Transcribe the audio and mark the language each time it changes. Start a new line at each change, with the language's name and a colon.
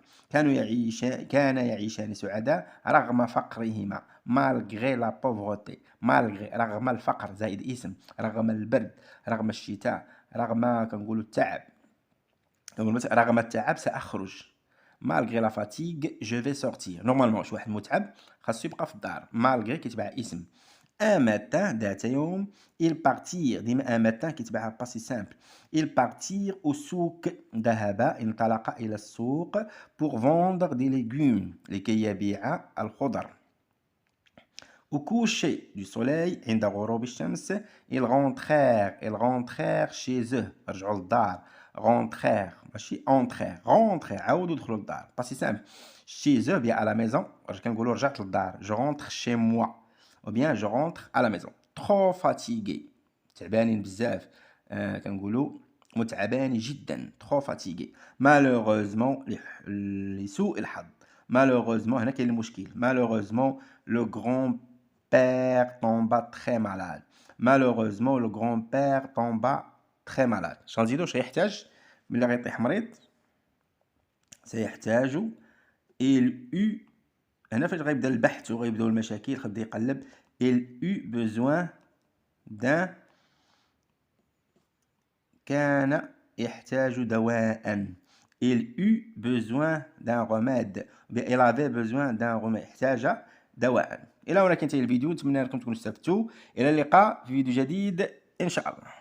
Arabic: كان يعيشان سعداء رغم فقرهما.
French: malgré la pauvreté.
Arabic: رغم الفقر زائد اسم. رغم البرد رغم الشتاء رغم كنقولوا التعب. رغم التعب سأخرج.
French: malgré la fatigue je vais sortir.
Arabic: نورمالمون شي واحد متعب خاصو يبقى في الدار. malgré كيتبع اسم.
French: un matin
Arabic: ذات يوم
French: ils partirent.
Arabic: ديما un matin كيتبعها باسي سامبل.
French: ils partirent au souk.
Arabic: انطلق إلى السوق
French: pour vendre des légumes
Arabic: لكي يبيع الخضر.
French: au coucher du soleil
Arabic: عند غروب الشمس
French: ils rentrèrent chez eux.
Arabic: رجعوا للدار. rentrèrent ماشي entrer عاودوا دخلوا للدار باسي سامبل.
French: chez eux bien à la maison
Arabic: كنقولوا رجعت للدار
French: je rentre chez moi ou bien je rentre à la maison. trop fatigué
Arabic: تعبانين بزاف كنقولوا متعباني جدا. trop fatigué. malheureusement لسوء الحظ. malheureusement هنا كاين المشكل.
French: malheureusement le grand-père tomba très malade. malheureusement le grand-père tomba très malade.
Arabic: شنو نزيدو واش غيحتاج ملي غيطيح مريض؟ سيحتاج il eut هنا فاش غيبدا البحث وغيبداو المشاكل غيبدا يقلب
French: il eut besoin d'un كان يحتاج دواء il eut besoin d'un remède
Arabic: il avait besoin d'un remède احتاج دواء. إلى هنا كينتهي الفيديو، نتمنى أنكم تكونوا استفدتوا. إلى اللقاء في فيديو جديد إن شاء الله.